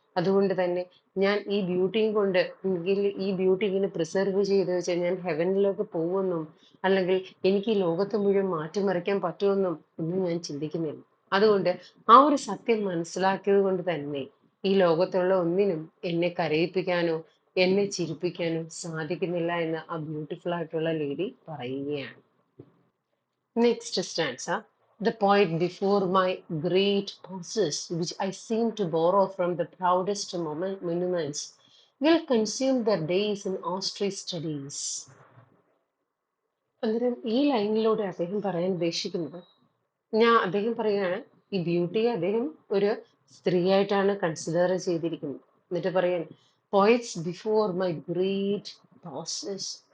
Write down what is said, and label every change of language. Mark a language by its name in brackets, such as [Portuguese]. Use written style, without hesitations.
[Malayalam] അതുകൊണ്ട് തന്നെ ഞാൻ ഈ ബ്യൂട്ടിയും കൊണ്ട്, എങ്കിൽ ഈ ബ്യൂട്ടി ഇങ്ങനെ പ്രിസർവ് ചെയ്ത് വെച്ചാൽ ഞാൻ ഹെവനിലേക്ക് പോകുമെന്നും, അല്ലെങ്കിൽ എനിക്ക് ഈ ലോകത്തെ മുഴുവൻ മാറ്റിമറിക്കാൻ പറ്റുമെന്നും ഒന്നും ഞാൻ ചിന്തിക്കുന്നില്ല. അതുകൊണ്ട് ആ ഒരു സത്യം മനസ്സിലാക്കിയത് കൊണ്ട് തന്നെ ഈ ലോകത്തുള്ള ഒന്നിനും എന്നെ കരയിപ്പിക്കാനോ എന്നെ ചിരിപ്പിക്കാനോ സാധിക്കുന്നില്ല എന്ന് ആ ബ്യൂട്ടിഫുൾ ആയിട്ടുള്ള ലേഡി പറയുകയാണ്. [English] Next stanza. The poet before my great pauses, which I seem to borrow from the proudest monuments, will consume their days in austerity studies. [Malayalam] അന്നേരം ഈ ലൈനിലൂടെ അദ്ദേഹം പറയാൻ ഉദ്ദേശിക്കുന്നത്, അദ്ദേഹം പറയുകയാണ്, ഈ ബ്യൂട്ടിയെ അദ്ദേഹം ഒരു സ്ത്രീയായിട്ടാണ് കൺസിഡർ ചെയ്തിരിക്കുന്നത്. എന്നിട്ട് പറയാൻ [English] Points before my great process.